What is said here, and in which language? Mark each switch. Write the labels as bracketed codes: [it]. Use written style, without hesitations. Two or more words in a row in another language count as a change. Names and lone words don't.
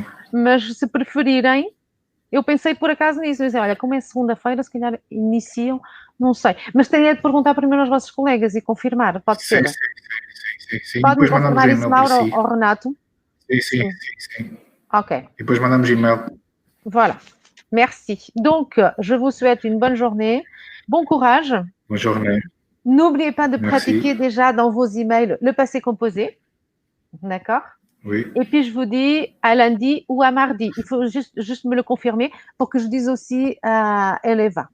[pt] Mas se preferirem, eu pensei por acaso nisso. Eu disse, olha, como é segunda-feira, se calhar iniciam, não sei. Mas tenho de perguntar primeiro aos vossos colegas e confirmar, pode ser? Sim. Pode-me confirmar isso, Mauro, ou Renato? Sim. Ok. Et depois mandamos e-mail. [fr] Voilà. Merci. Donc, je vous souhaite une bonne journée. Bon courage. Bonne journée. N'oubliez pas de pratiquer déjà dans vos emails le passé composé. D'accord? Oui. Et puis, je vous dis à lundi ou à mardi. Il faut juste me le confirmer pour que je dise aussi à Eleva.